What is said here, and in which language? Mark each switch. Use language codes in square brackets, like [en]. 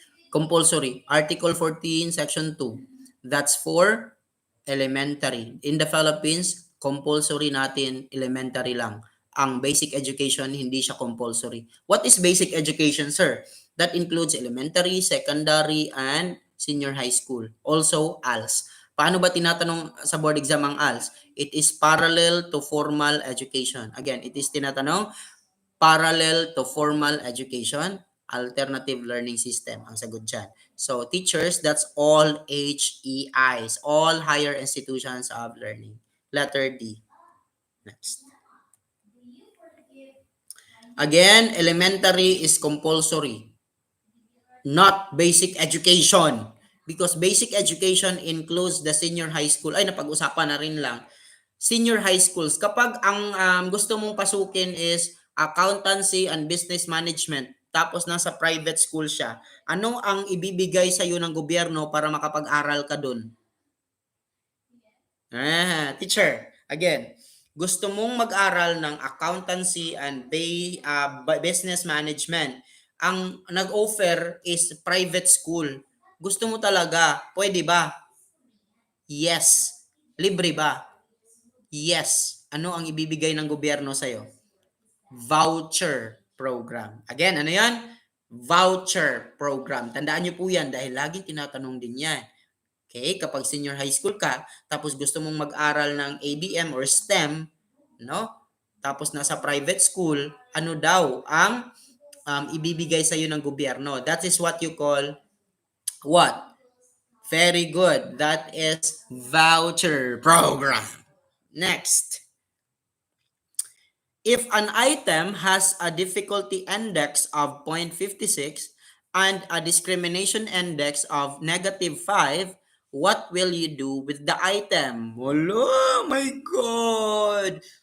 [en] Compulsory. Article 14, Section 2. That's for elementary. [tl] In the Philippines, compulsory natin, elementary lang. Ang basic education, hindi siya compulsory. [en] What is basic education, sir? That includes elementary, secondary, and senior high school. Also, ALS. [tl] Paano ba tinatanong sa board exam ang ALS? [en] It is parallel to formal education. Again, it is tinatanong parallel to formal education, alternative learning system. [tl] Ang sagot dyan. [en] So, teachers, that's all HEIs, all higher institutions of learning. Letter D. Next. Again, elementary is compulsory, not basic education. Because basic education includes the senior high school. [tl] Ay, napag-usapan na rin lang. Senior high schools. Kapag ang gusto mong pasukin is accountancy and business management, tapos nasa private school siya, ano ang ibibigay sa iyo ng gobyerno para makapag-aral ka dun? Teacher, again, gusto mong mag-aral ng accountancy and business management. Ang nag-offer is private school. Gusto mo talaga, pwede ba? Yes. Libre ba? Yes. Ano ang ibibigay ng gobyerno sa'yo? Voucher program. Again, ano yan? Voucher program. Tandaan niyo po yan dahil laging tinatanong din yan. Okay, kapag senior high school ka, tapos gusto mong mag-aral ng ABM or STEM, no? Tapos nasa private school, ano daw ang ibibigay sa iyo ng gobyerno? [en] That is what you call what? Very good. That is voucher program. Next. If an item has a difficulty index of 0.56 and a discrimination index of -5, what will you do with the item? Wala, my God!